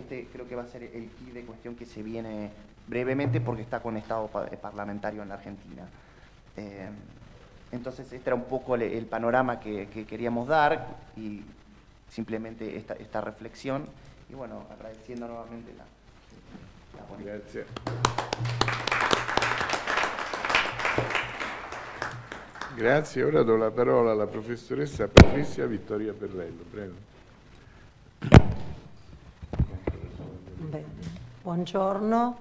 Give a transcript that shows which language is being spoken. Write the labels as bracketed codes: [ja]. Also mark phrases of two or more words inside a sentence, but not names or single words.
[es] Creo que va a ser el key de cuestión que se viene brevemente, porque está con estado parlamentario en la Argentina. Entonces, este era un poco el panorama que queríamos dar, y simplemente esta reflexión, y bueno, agradeciendo nuevamente la [it] Grazie. Grazie, ora do la parola alla professoressa Patrizia Vittoria Perrello, prego. Bene. Buongiorno.